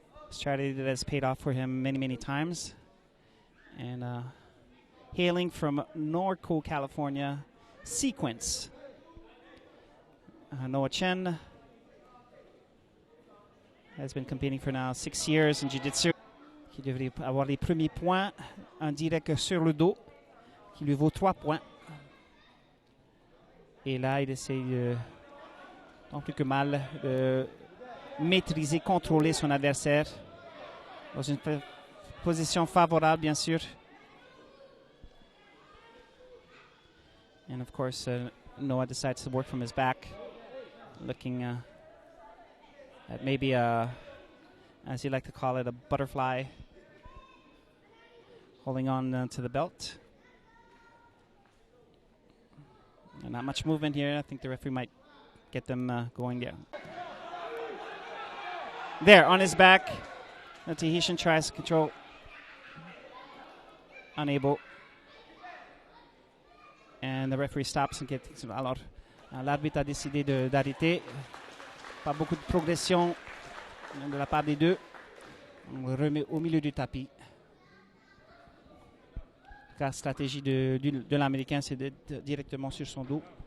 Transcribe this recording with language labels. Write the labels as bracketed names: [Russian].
[English] Strategy that has paid off for him many, many times. And hailing from Norco, California, Sequence. Noah Chen has been competing for now 6 years in Jiu-Jitsu. [French] Qui devrait avoir les premiers points en direct sur le dos, qui lui vaut 3 points. Et là, il essaye tant plus que mal de maîtriser, contrôler son adversaire dans une position favorable, bien sûr. [English] And of course, Noah decides to work from his back, looking at maybe as you like to call it, a butterfly, holding on to the belt. And not much movement here. I think the referee might get them going there. There, on his back, the Tahitian tries to control. unable. And the referee stops and gets. [French] Alors, l'arbitre a décidé d'arrêter. Pas beaucoup de progression de la part des deux. On le remet au milieu du tapis. La stratégie de l'Américain, c'est d'être directement sur son dos.